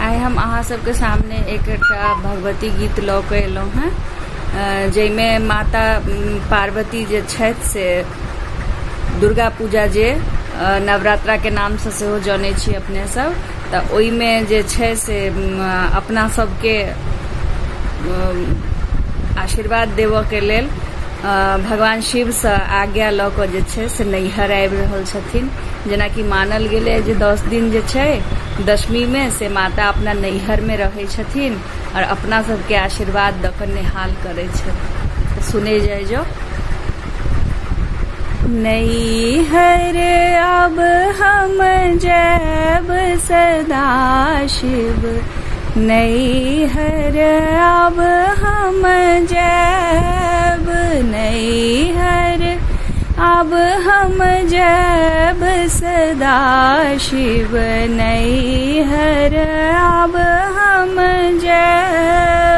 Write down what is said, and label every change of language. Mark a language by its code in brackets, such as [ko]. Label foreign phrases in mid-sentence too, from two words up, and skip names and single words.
[mai] हम अहाँ सबके सामने एकटा भगवती गीत लऽ कऽ एलहुँ हैं, जाहिमे माता पार्वती जे छथि से दुर्गा पूजा जे नवरात्रा के नाम से सेहो जानै छी अपने सब, तऽ ओहिमे जे छै से अपना सबके आशीर्वाद देवऽ के लेल भगवान शिव से आज्ञा लऽ कऽ जे छै से नैहर आबि रहल छथिन। जेनाकि मानल गेलै जे 10 दिन जे छै दशमी में से माता अपना नैहर में रहै छथिन और अपना सबके आशीर्वाद दऽ कऽ निहाल करै छथिन। सुने जाय जो। नैहर अब हम जैब सदा शिव, नैहर अब हम जैब, नैहर अब हम जैब सदा शिव, नैहर अब हम जैब।